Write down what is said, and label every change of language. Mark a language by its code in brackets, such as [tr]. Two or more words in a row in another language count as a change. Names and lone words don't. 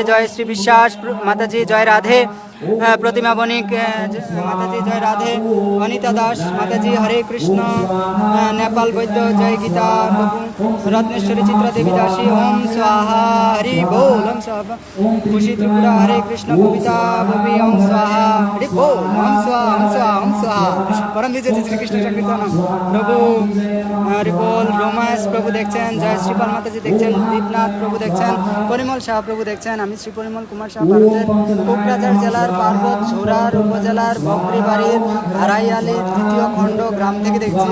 [bn] জয় শ্রী বিশ্বাস মাতাজি, জয় রাধে। প্রতিমা বণিক মাতাজি, জয় রাধে। অনিতা দাস মাতাজি, হরে কৃষ্ণ। নেপাল বৈদ্য, জয় গীতা প্রভু। রত্নেশ্বরী চিত্রা দেবী দাসী, ওম স্বাহা, হরি বল। ওম স্বাহা। খুশি ত্রিপুরা, হরে কৃষ্ণ। কবিতা ববি, ওম স্বাহা, হরি বল। ওম স্বাহা, ওম স্বাহা, ওম স্বাহা। পরম বিজয় শ্রীকৃষ্ণ সংকীর্তন প্রভু, হরি বল। রোমাস প্রভু দেখছেন, জয় শ্রীপাল মাতাজি দেখছেন। দীপনাথ প্রভু দেখছেন, পরিমল শাহ প্রভু দেখছেন। আমি শ্রী পরিমল কুমার শাহ, ভারতের কোকরাঝাড় জেলার পার্বত ঝোরার উপজেলার বকরিবাড়ির হারাইয়ালি 3য় খণ্ড গ্রাম থেকে দেখছি।